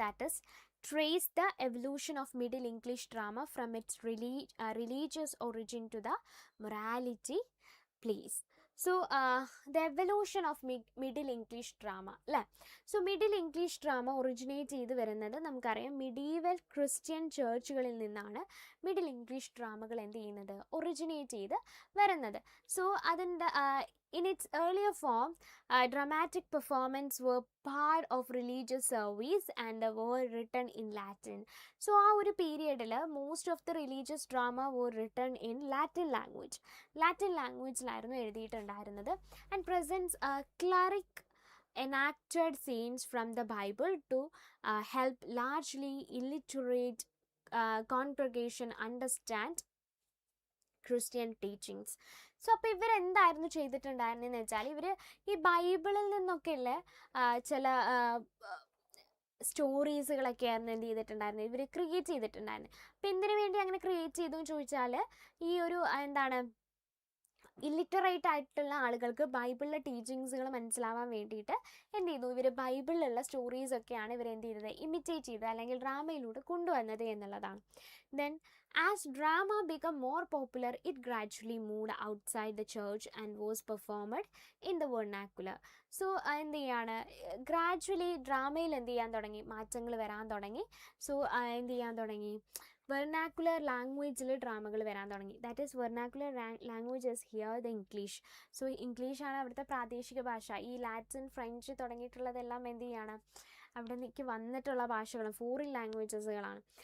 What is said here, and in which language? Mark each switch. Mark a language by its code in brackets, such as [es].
[en] That is trace the evolution of Middle English drama from its religious origin to the morality, please. So the evolution of Middle English drama [ml] അല്ലേ. So middle English drama originate ചെയ്ത് വരുന്നത് നമുക്കറിയാം medieval Christian ചേർച്ചുകളിൽ നിന്നാണ് middle English ഡ്രാമകൾ എന്ത് ചെയ്യുന്നത്? Originate ചെയ്ത് വരുന്നത്. [en] so [ml] അതിൻ്റെ [en] in its earlier form, dramatic performance were part of religious service and were written in Latin. So [ml] ആ ഒരു പീരിയഡിൽ [en] most of the religious drama were written in Latin language. [ml] Latin languageലായിരുന്നു എഴുതിയിട്ടുണ്ടായിരുന്നത്. [en] And presents cleric enacted scenes from the Bible to help largely illiterate congregation understand Christian teachings. [ml] So അപ്പോൾ ഇവരെന്തായിരുന്നു ചെയ്തിട്ടുണ്ടായിരുന്നതെന്ന് വെച്ചാൽ ഇവർ ഈ ബൈബിളിൽ നിന്നൊക്കെയുള്ള ചില സ്റ്റോറീസുകളൊക്കെയായിരുന്നു എന്ത് ചെയ്തിട്ടുണ്ടായിരുന്നത്? ഇവർ ക്രിയേറ്റ് ചെയ്തിട്ടുണ്ടായിരുന്നു. അപ്പം എന്തിനു വേണ്ടി അങ്ങനെ ക്രിയേറ്റ് ചെയ്തു എന്ന് ചോദിച്ചാൽ ഈ ഒരു ഇല്ലിറ്ററേറ്റ് ആയിട്ടുള്ള ആളുകൾക്ക് ബൈബിളിലെ ടീച്ചിങ്സുകൾ മനസ്സിലാവാൻ വേണ്ടിയിട്ട് എന്ത് ചെയ്തു? ഇവർ ബൈബിളിലുള്ള സ്റ്റോറീസൊക്കെയാണ് ഇവർ എന്ത് ചെയ്തത്? ഇമിറ്റേറ്റ് ചെയ്തത് അല്ലെങ്കിൽ ഡ്രാമയിലൂടെ കൊണ്ടുവന്നത് എന്നുള്ളതാണ്. [en] Then as drama became more popular, it gradually moved outside the church and was performed in the vernacular. [ml] So എന്ത് ചെയ്യാണ്? ഗ്രാജുവലി ഡ്രാമയിൽ എന്ത് ചെയ്യാൻ തുടങ്ങി? മാറ്റങ്ങൾ വരാൻ തുടങ്ങി. സോ എന്ത് ചെയ്യാൻ തുടങ്ങി? വെർനാക്കുലർ ലാംഗ്വേജിൽ ഡ്രാമകൾ വരാൻ തുടങ്ങി. [en] That is vernacular language is here the English. [ml] So ഇംഗ്ലീഷാണ് അവിടുത്തെ പ്രാദേശിക ഭാഷ. ഈ ലാറ്റിൻ, ഫ്രഞ്ച് തുടങ്ങിയിട്ടുള്ളതെല്ലാം എന്ത് ചെയ്യാണ്? അവിടെ നിന്നേക്ക് വന്നിട്ടുള്ള ഭാഷകളും ഫോറിൻ ലാംഗ്വേജസുകളാണ്.